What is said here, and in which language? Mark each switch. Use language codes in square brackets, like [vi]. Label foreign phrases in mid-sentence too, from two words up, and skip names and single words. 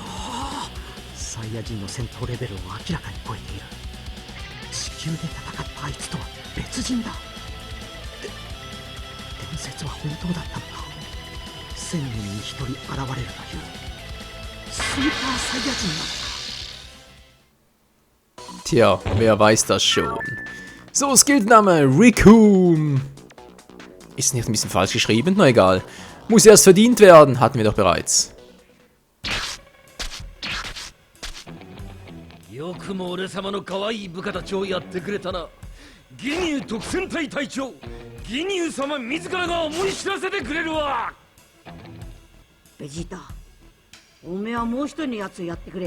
[ja] サイヤ人の戦闘レベルを明らかに超えている。地球で戦ったあいつとは別人だ。伝説は本当だったのか。1000人に1人現れるというスーパーサイヤ人なのか。 [de] Tja, wer weiß das schon. So, Skillname Riku. Ist nicht ein bisschen falsch geschrieben? Na egal. Muss erst verdient werden, hatten wir doch bereits. [ja] よくも俺様の可愛い部下たちをやってくれたな。ギニュー特戦隊隊長、ギニュー様自らが思い知らせてくれるわ。ベジータ、おめえはもう一人のやつをやってくれ。